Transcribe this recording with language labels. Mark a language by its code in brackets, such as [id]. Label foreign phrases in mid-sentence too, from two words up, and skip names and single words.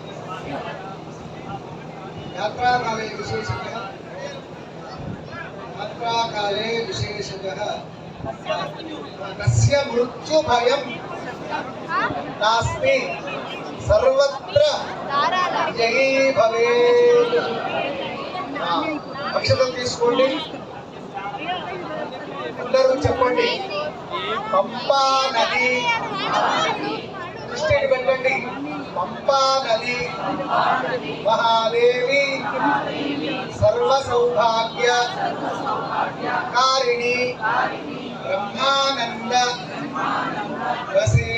[sa] यात्राकाले विशेषतः तस्य मृत्युभयं नास्ति सर्वत्र जयी भवेत्। [te] अक्षतं తీసుకోండి అందరూ చెప్పండి పంపా నది దృష్టిని పెట్టండి పంపా నది [sa] మహాదేవి సర్వ సౌభాగ్య కారిణి బ్రహ్మానంద